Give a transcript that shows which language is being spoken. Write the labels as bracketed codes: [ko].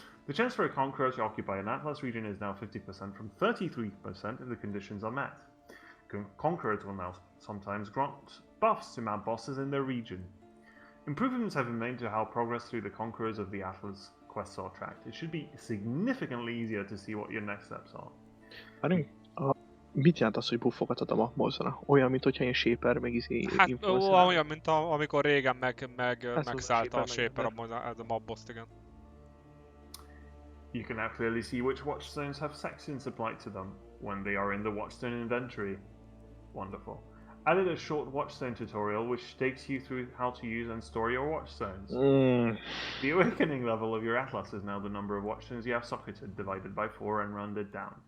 [en] The chance for a conqueror to occupy an Atlas region is now 50% from 33% if the conditions are met. Conquerors will now sometimes grant buffs to map bosses in their region. Improvements have been made to how progress through the Conquerors of the Atlas quests are tracked. It should be significantly easier to see what your next steps are. [hu] Mit jelent az, hogy buffokat ad a mapmozra? Olyan, mint hogyha ilyen shaper, meg hát olyan, mint amikor régen megszállta a shaper a mapbost, igen. [en] You can now clearly see which watchstones have sections applied to them when they are in the watchstone inventory. Wonderful. Added a short watchstone tutorial which takes you through how to use and store your watchstones. The awakening level of your Atlas is now the number of watchstones you have socketed divided by 4 and rounded down.